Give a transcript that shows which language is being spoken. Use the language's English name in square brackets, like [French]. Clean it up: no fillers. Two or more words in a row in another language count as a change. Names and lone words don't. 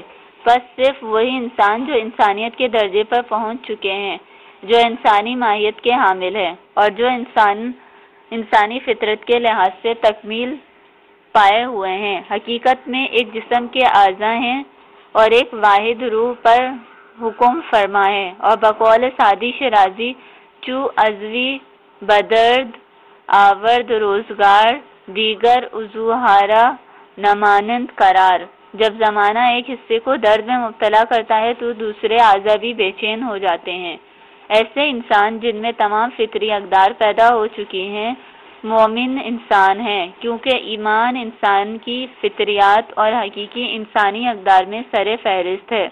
[Urdu] بس صرف وہی انسان جو انسانیت کے درجے پر پہنچ چکے ہیں، جو انسانی ماہیت کے حامل ہیں اور جو انسانی فطرت کے لحاظ سے تکمیل پائے ہوئے ہیں، حقیقت میں ایک جسم کے اعضاء ہیں اور ایک واحد روح پر حکم فرما ہے، اور بقول سعدی شیرازی [Persian] چو عضوی بدرد آورد روزگار دیگر عضوہارا نمانند قرار۔ [Urdu] جب زمانہ ایک حصے کو درد میں مبتلا کرتا ہے تو دوسرے اعضاء بھی بے چین ہو جاتے ہیں۔ ایسے انسان جن میں تمام فطری اقدار پیدا ہو چکی ہیں مومن انسان ہیں، کیونکہ ایمان انسان کی فطریات اور حقیقی انسانی اقدار میں سر فہرست ہے۔